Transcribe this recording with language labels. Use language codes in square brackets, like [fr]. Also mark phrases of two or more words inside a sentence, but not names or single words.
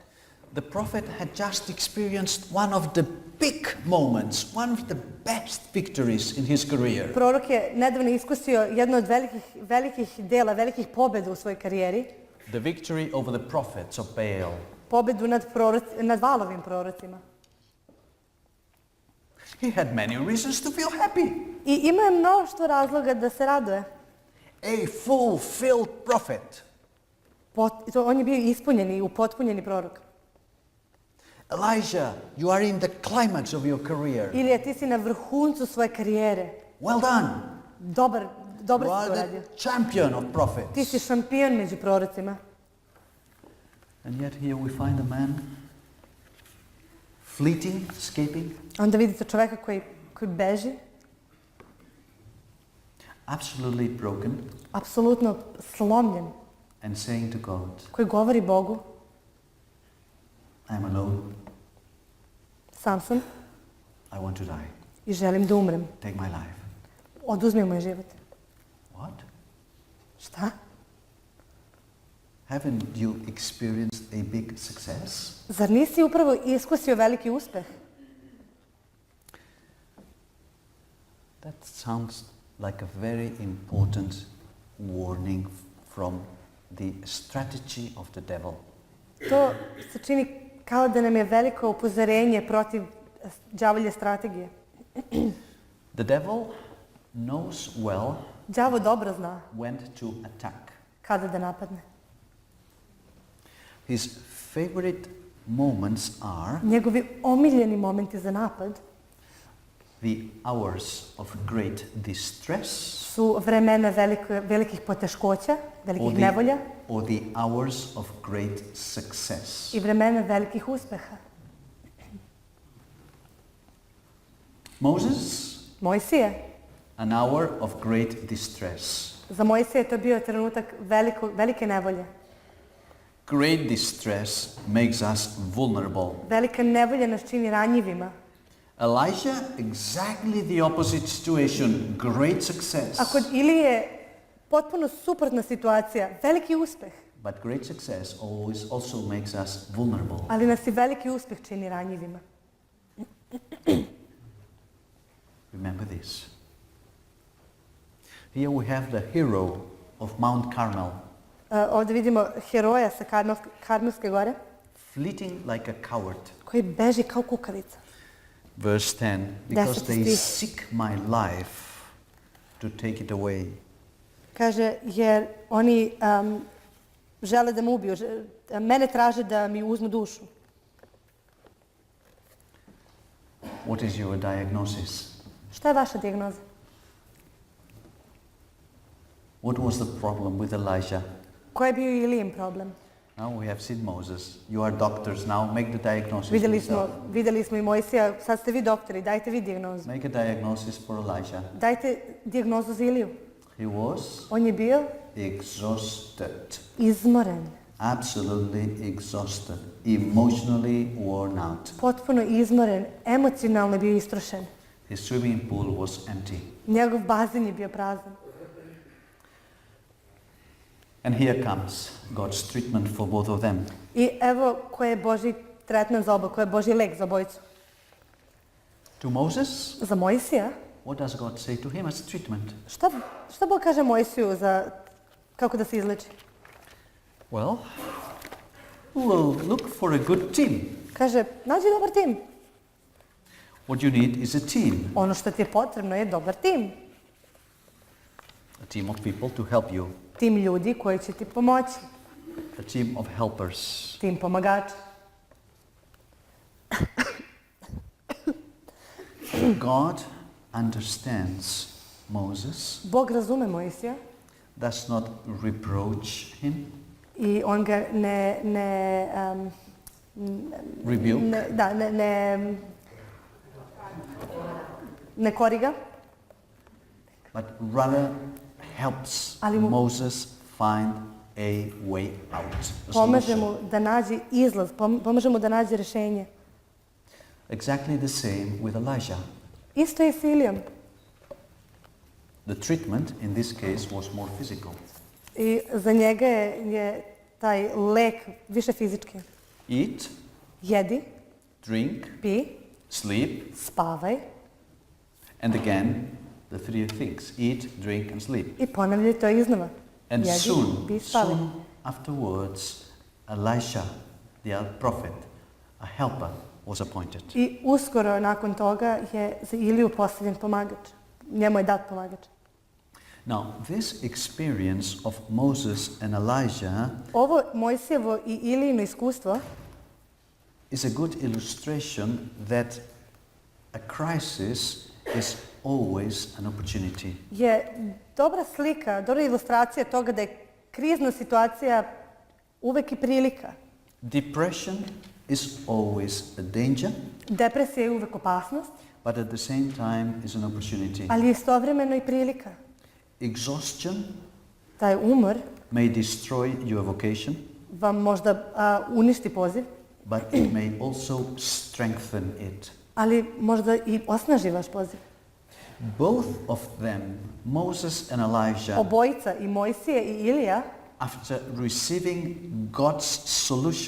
[en] The prophet had just experienced one of the big moments, one of the best victories in his career. [sr] Prorok je nedavno iskusio jedno od velikih pobjeda u svojoj karijeri, [en] The victory over the prophets of Baal. [sr] pobjedu nad Valovim prorocima. [en] He had many reasons to feel happy. [sr] I ima je mnoštvo razloga da se raduje. [en] A fulfilled prophet. [sr] On je bio ispunjeni i upotpunjeni prorok. [en] Elijah, you are in the climax of your career. [sr] Ilija, ti si na vrhuncu svoje karijere. [en] Well done. [sr] Dobro [en] You [sr] si [en] are [sr] to uradio. [en] the champion of [sr] Ti [en] prophets. [sr] si šampion među prorocima. [en] And yet here we find a man fleeting, escaping, [sr] Onda vidite čoveka koji beži, [en] absolutely broken, [sr] apsolutno slomljen, [en] and saying to God, [sr] koji govori Bogu, [en] I'm alone, [sr] sam sam [en] I want to die. [sr] i želim da umrem. [en] Take my life. [sr] Oduzmi moj život. [en] What? [sr] Šta? [en] Haven't you experienced a big success? [sr] Zar nisi upravo iskusio veliki uspeh? [en] That sounds like a very important warning from the strategy of the devil. [sr] To se čini kao da nam je veliko upozorenje protiv đavolje strategije. [en] The devil knows well [sr] Đavo dobro zna [en] when to attack. [sr] kada da napadne. [en] His favorite moments are [sr] Njegovi omiljeni momenti za napad [en] the hours of great distress [sr] su vremena velikih poteškoća, velikih nevolja [en] or the hours of great success. [sr] i vremena velikih uspeha. [en] Moses, [sr] Mojsije, [en] an hour of great distress. [sr] za Mojsije je to bio trenutak velike nevolje. [en] Great distress makes us vulnerable. [sr] Velika nevolja nas čini ranjivima. [en] Elijah, exactly the opposite situation, great success. [sr] A kod Ilije potpuno suprotna situacija, veliki uspeh, [en] But great success always also makes us vulnerable. [sr] ali nas i veliki uspeh čini ranjivima. [en] Remember this. Here we have the hero of Mount Carmel, [sr] Ovdje vidimo heroja sa Karmelske gore, [en] fleeting like a coward. [sr] koji beži kao kukavica. [en] Verse 10, because [sr] 10. [en] they [sr] stih. [en] seek my life to take it away. [sr] Kaže, jer oni žele da me ubiju, mene traže da mi uzmu dušu. [en] What is your diagnosis? [sr] Šta je vaša dijagnoza? [en] What was the problem with Elijah? [sr] Koji je bio Ilijin problem? [en] Now we have seen Moses. You are doctors now. Make the diagnosis yourself. [sr] Vidjeli smo i Mojsija, sad ste vi doktori, dajte vi dijagnozu. [en] Make a diagnosis for Elijah. [sr] Dajte dijagnozu za Iliju. [en] He was [sr] On je bio [en] exhausted. [sr] izmoren, [en] Absolutely exhausted. Emotionally worn out. [sr] potpuno izmoren, emocionalno je bio istrošen. [en] His swimming pool was empty. [sr] Njegov bazen je bio prazan. [en] And here comes God's treatment for both of them. [sr] I evo koji je Božji tretman za oba, koji je Božji lek za obojicu. [en] To Moses, [sr] Za Mojsija, [en] what does God say to him as a treatment? [sr] šta Bog kaže Mojsiju za kako da se izleči? [en] Well, we'll look for a good team. [sr] Kaže, nađi dobar tim. [en] What you need is a team. [sr] Ono što ti je potrebno je dobar tim. [en] A team of people to help you. [sr] Tim ljudi koji će ti pomoći. [en] A team of helpers. [sr] Tim pomagača. [en] God understands Moses, [sr] Bog razume Mojsija [en] does not reproach him, [sr] i on ga [en] rebuke, [sr] ne koriga, [en] but rather helps [sr] Ali mu- [en] Moses find a way out. A [sr] pomaže [en] solution. [sr] mu da nađe izlaz, pomaže mu da nađe rješenje. [en] Exactly the same with Elijah. [sr] Isto je s Ilijom. [en] The treatment in this case was more physical. [sr] I za njega je taj lek više fizički. [en] Eat, [sr] Jedi, [en] drink, [sr] pi, [en] sleep, [sr] spavaj [en] and again the three things: eat, drink, and sleep. [sr] i ponavljaj to iznova. [en] And [sr] Jedi, pi, spavaj. [en] soon afterwards, Elisha, the prophet, a helper, was appointed. [sr] I uskoro nakon toga je za Iliju postavljen pomagač. Njemu je dat pomagač. [en] Now, this experience of Moses and Elijah [sr] Ovo Mojsijevo i Ilijino iskustvo [en] is a good illustration that a crisis is always an opportunity. [sr] je dobra slika, dobra ilustracija toga da je krizna situacija uvek i prilika. [en] Depression is always a danger, [sr] Depresija je uvek opasnost, [en] but at the same time is an opportunity. [sr] ali istovremeno i prilika. [en] Exhaustion [sr] Taj umor [en] may destroy your vocation, [sr] vam možda uništi poziv, [en] but it may also strengthen it. [sr] ali možda i osnaži vaš poziv. [en] Both of them, Moses and Elijah, [sr] Obojica, i Mojsije i Ilija, [en] after receiving God's solution,